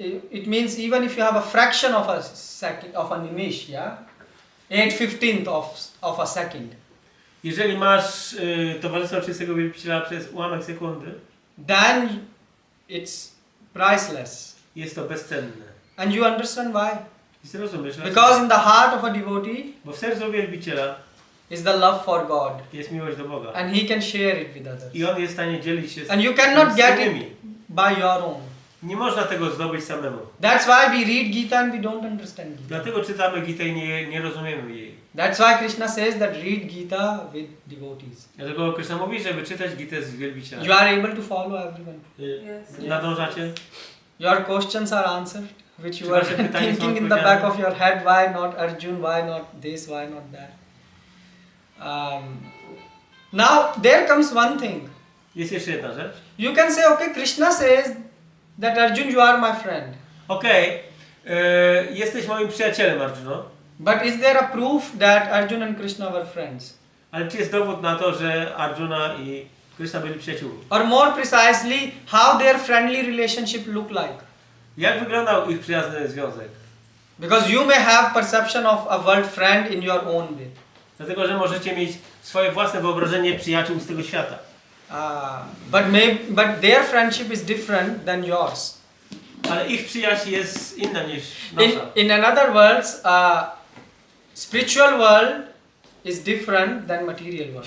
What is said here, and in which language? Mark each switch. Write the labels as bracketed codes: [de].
[en] It means even if you have a fraction of a second, of a nimish, yeah, 8/15 of a second, [pl] Jeżeli masz towarzystwo czystego wielbiciela przez ułamek sekundy, [en] then it's priceless. [pl] jest to bezcenne. [en] And you understand why? [pl] I zrozumiesz, [en] Because in the heart of a devotee [pl] bo w sercu wielbiciela [en] is the love for God, [pl] jest miłość do Boga. [en] and he can share it with others. [pl] I on jest w stanie dzielić się [en] And you cannot [pl] z [en] get [pl] innymi. [en] it by your own. [pl] Nie można tego zdobyć samemu. [en] That's why we read Gita and we don't understand Gita. [pl] Dlatego czytamy Gitę i nie rozumiemy jej. [en] That's why Krishna says that read Gita with devotees. [pl] Dlatego Krishna mówi, żeby czytać Gitę z wielbicielem. [en] You are able to follow everyone. Yes. [pl] Nadążacie? [en] Your questions are answered, which you [pl] Czy [en] are [pl] wasze pytania są [en] thinking in the [pl] odpowiedziane? [en] back of your head. Why not Arjun? Why not this? Why not that? Now there comes one thing. [pl] Jest jeszcze jedna rzecz. [en] You can say, okay, Krishna says that Arjun, you are my friend. [pl] Okej, jesteś moim przyjacielem, Arjuno. [en] But is there a proof that Arjun and Krishna were friends? [pl] Ale czy jest dowód na to, że Arjuna i Krishna byli przyjaciółmi? [en] Or more precisely, how their friendly relationship looked like? [pl] Jak wyglądał ich przyjazny związek? [en] Because you may have perception of a word friend in your own way. [pl] Dlatego, że możecie mieć swoje własne wyobrażenie przyjaciół z tego świata. [en] But their friendship is different than yours. [pl] Ale ich przyjaźń jest inna niż nasza. [en] In another words, spiritual world is different than material world.